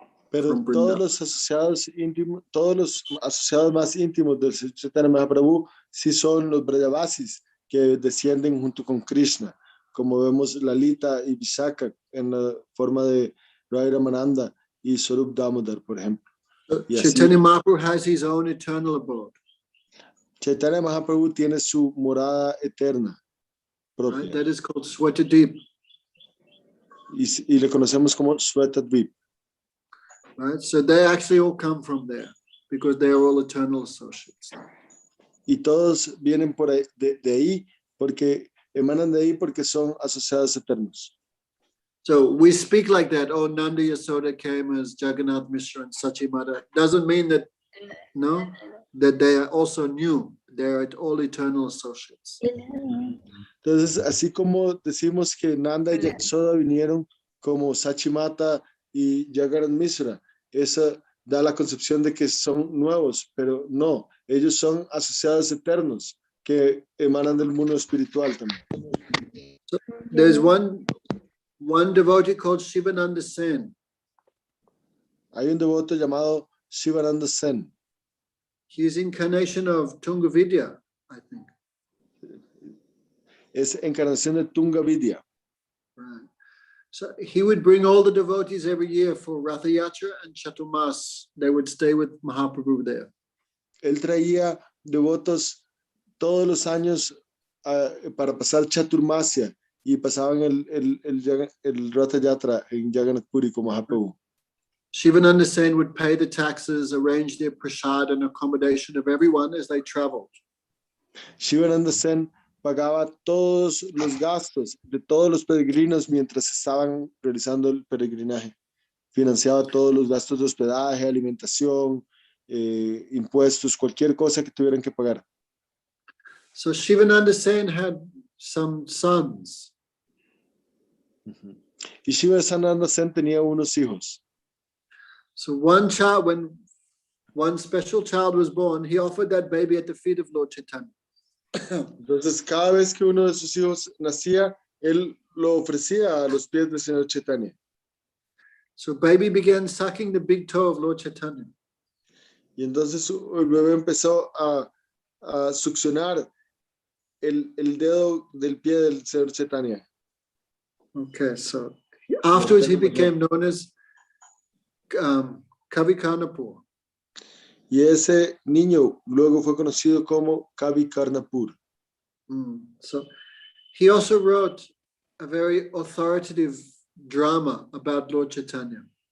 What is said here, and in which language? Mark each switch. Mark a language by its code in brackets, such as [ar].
[es] Pero todos los asociados íntimos, todos los asociados más íntimos del Chaitanya Mahaprabhu sí son los Brajavasis que descienden junto con Krishna, como vemos Lalita y Vishaka en la forma de Rai Ramananda y Swarup Damodar, por ejemplo. [en] Chaitanya Mahaprabhu has his own eternal abode. [es] Chaitanya Mahaprabhu tiene su morada eterna propia. [en] Right? That is called Swetadip. [es] Y le conocemos como Swetadvip. [en] Right? So they actually all come from there because they are all eternal associates. [es] Y todos vienen por ahí, de ahí porque emanan de ahí porque son asociados eternos. [en] So we speak like that. Oh, Nanda Yasoda came as Jagannath Mishra and Sachimata. Doesn't mean that that they are also new. They are all eternal associates. [es] Entonces, así como decimos que Nanda y Yasoda vinieron como Sachimata y Jagannath Mishra, eso da la concepción de que son nuevos, pero no, ellos son asociados eternos que emanan del mundo espiritual también. [en] So there's one devotee called Shivananda Sen. [es] Hay un devoto llamado Shivananda Sen. [en] He's incarnation of Tunga Vidya, I think. [es] Es encarnación de Tunga Vidya. [en] Right. So he would bring all the devotees every year for Ratha Yatra and Chaturmas. They would stay with Mahaprabhu there. [es] Él traía devotos todos los años para pasar Chaturmasya y pasaban el Ratha Yatra en Jagannath Puri con Mahaprabhu. [en] Shivananda Sen would pay the taxes, arrange their prasad and accommodation of everyone as they traveled. [es] Shivananda Sen pagaba todos los gastos de todos los peregrinos mientras estaban realizando el peregrinaje. Financiaba todos los gastos de hospedaje, alimentación, impuestos, cualquier cosa que tuvieran que pagar. [en] So Shivananda Sen had some sons. [es] Y Shivananda Sen tenía unos hijos. [en] So one child, when one special child was born, he offered that baby at the feet of Lord Chaitanya. [es] Entonces, cada vez que uno de sus hijos nacía, él lo ofrecía a los pies del Señor Chaitanya. [en] So baby began sucking the big toe of Lord Chaitanya. [es] Y entonces el bebé empezó a succionar el dedo del pie del Señor Chaitanya. [en] Okay, so afterwards he became known as Kavi Kanapur. [es] Y ese niño luego fue conocido como Kavi Karnapur. [en] So he also wrote a very authoritative drama about Lord Chaitanya.